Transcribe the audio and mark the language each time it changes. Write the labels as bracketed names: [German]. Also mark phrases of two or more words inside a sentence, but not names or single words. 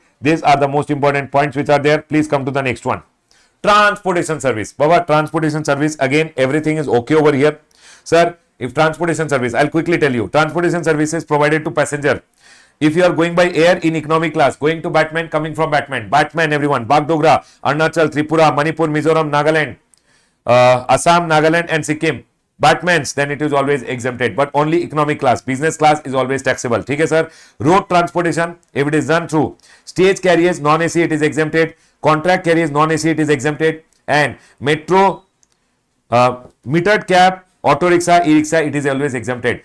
[English] These are the most important points which are there. Please come to the next one. Transportation service. Baba, transportation service, again, everything is okay over here. Sir, if transportation service, I'll quickly tell you. Transportation services provided to passenger. If you are going by air in economy class, going to Batman, coming from Batman, everyone, Bagdogra, Arunachal, Tripura, Manipur, Mizoram, Nagaland, Assam, Nagaland and Sikkim, Batmans, then it is always exempted, but only economy class. Business class is always taxable. Okay, sir. Road transportation, if it is done through stage carriers, non-AC, it is exempted. Contract carriers, non-AC, it is exempted. And metro, metered cab, auto rickshaw, e-rickshaw, it is always exempted.